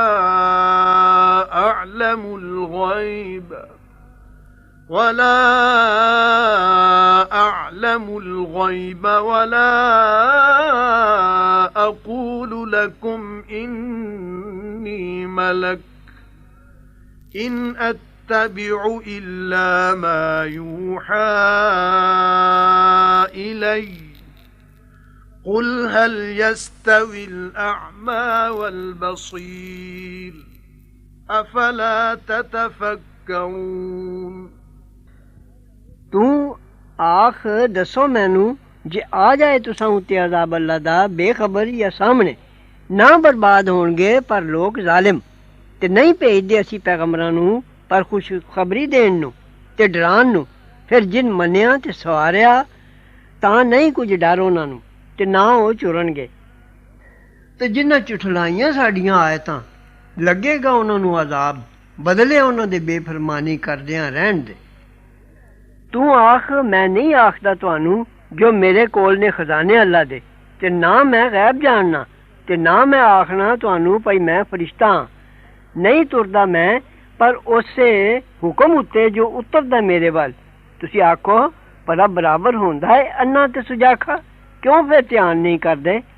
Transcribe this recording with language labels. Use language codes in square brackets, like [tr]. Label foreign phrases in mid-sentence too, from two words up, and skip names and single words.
[ar] أَعْلَمُ الْغَيْبَ وَلَا أَقُولُ لَكُمْ إِنِّي مَلَكٌ إِنْ أَتَّبِعُ إِلَّا مَا يُوحَىٰ إليّ قُلْ هَلْ يَسْتَوِي الْأَعْمَى وَالْبَصِيرُ أَفَلَا تَتَفَكَّرُونَ [pa] ਤੂੰ ਆਖ ਦੱਸੋ ਮੈਨੂੰ ਜੇ ਆ ਜਾਏ ਤੁਸਾਂ ਉੱਤੇ ਅਜ਼ਾਬ ਅੱਲਾਹ ਦਾ ਬੇਖ਼ਬਰ ਯਾ ਸਾਹਮਣੇ ਨਾ ਬਰਬਾਦ ਹੋਣਗੇ ਪਰ ਲੋਕ ਜ਼ਾਲਿਮ ਤੇ ਨਹੀਂ ਭੇਜਦੇ ਅਸੀਂ ਪੈਗੰਬਰਾਂ ਨੂੰ ਪਰ ਖੁਸ਼ਖਬਰੀ ਦੇਣ ਨੂੰ ਤੇ ਡਰਾਉਣ ਨੂੰ ਫਿਰ ਜਿਨ ਮੰਨਿਆ ਤੇ ਸਵਾਰਿਆ ਤਾਂ ਨਹੀਂ ਕੁਝ ਡਰ ਉਹਨਾਂ ਨੂੰ ਤੇ ਨਾ ਉਹ ਚੁਰਨਗੇ ਤੇ ਜਿਨ੍ਹਾਂ ਝੁਠਲਾਈਆਂ ਸਾਡੀਆਂ ਆਇਤਾਂ ਲੱਗੇਗਾ ਉਹਨਾਂ ਨੂੰ ਅਜ਼ਾਬ ਬਦਲੇ ਉਹਨਾਂ ਦੇ ਬੇਫਰਮਾਨੀ ਕਰਦਿਆਂ ਰਹਿਣ ਦੇ ਤੂੰ ਆਖ ਮੈਂ ਨਹੀਂ ਆਖਦਾ ਤੁਹਾਨੂੰ ਜੋ ਮੇਰੇ ਕੋਲ ਨੇ ਖਜ਼ਾਨੇ ਅੱਲਾ ਦੇ ਤੇ ਨਾ ਮੈਂ ਗੈਬ ਜਾਣਨਾ ਤੇ ਨਾ ਮੈਂ ਆਖਣਾ ਤੁਹਾਨੂੰ ਭਈ ਮੈਂ ਫਰਿਸ਼ਤਾ ਹਾਂ ਨਹੀਂ ਤੁਰਦਾ ਮੈਂ ਪਰ ਉਸੇ ਹੁਕਮ ਉੱਤੇ ਜੋ ਉਤਰਦਾ ਮੇਰੇ ਵੱਲ ਤੁਸੀਂ ਆਖੋ ਭਲਾ ਬਰਾਬਰ ਹੁੰਦਾ ਹੈ ਅੰਨਾ ਤੇ ਸੁਜਾਖਾ ਕਿਉਂ ਫਿਰ ਧਿਆਨ ਨਹੀਂ ਕਰਦੇ